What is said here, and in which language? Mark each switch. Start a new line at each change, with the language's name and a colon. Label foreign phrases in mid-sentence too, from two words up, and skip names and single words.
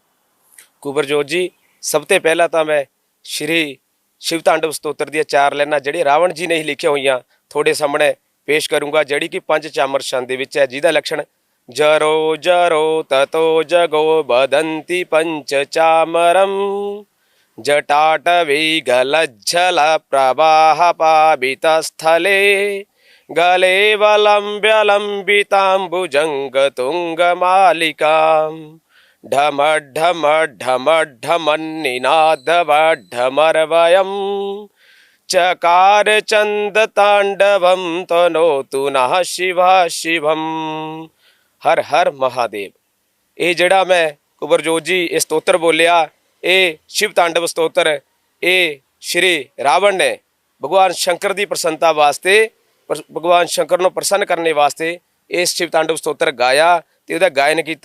Punjabi: ਕੁਬਰਜੋਤ ਜੀ, ਸਭ ਤੋਂ ਪਹਿਲਾਂ ਤਾਂ ਮੈਂ ਸ਼੍ਰੀ ਸ਼ਿਵ ਤਾਂਡਵ ਸਤੋਤਰ ਦੀਆਂ 4 ਲਾਈਨਾਂ ਜਿਹੜੇ ਰਾਵਣ ਜੀ ਨੇ ਹੀ ਲਿਖੀਆਂ ਹੋਈਆਂ ਤੁਹਾਡੇ ਸਾਹਮਣੇ ਪੇਸ਼ ਕਰੂੰਗਾ, ਜਿਹੜੀ ਕਿ 5 ਚਾਮਰ ਛੰਦ ਦੇ ਵਿੱਚ ਹੈ, ਜਿਹਦਾ ਲੱਛਣ
Sanskrit: जरो जरो ततो जगो वदन्ति पञ्च चामरम् जटाटवी गलज्जल प्रवाह पावित स्थले गले वलम्ब्यलम्बिताम्बुजंग तुंग मालिकां ढम ढम ढम ढमन्निनाद ढमर्वयं चकार चंद तांडवं तनोतु नः शिवा शिवम। हर हर महादेव।
Punjabi: ਇਹ ਜਿਹੜਾ ਮੈਂ ਕੁਬਰਜੋਤ ਜੀ ਇਹ ਸਤੋਤਰ ਬੋਲਿਆ, ਇਹ ਸ਼ਿਵ ਤਾਂਡਵ ਸਤੋਤਰ, ਇਹ ਸ਼੍ਰੀ ਰਾਵਣ ਨੇ ਭਗਵਾਨ ਸ਼ੰਕਰ ਦੀ ਪ੍ਰਸੰਨਤਾ ਵਾਸਤੇ, ਭਗਵਾਨ ਸ਼ੰਕਰ ਨੂੰ ਪ੍ਰਸੰਨ ਕਰਨ ਵਾਸਤੇ ਇਸ ਸ਼ਿਵ ਤਾਂਡਵ ਸਤੋਤਰ ਗਾਇਆ ਤੇ ਉਹਦਾ ਗਾਇਨ ਕੀਤਾ।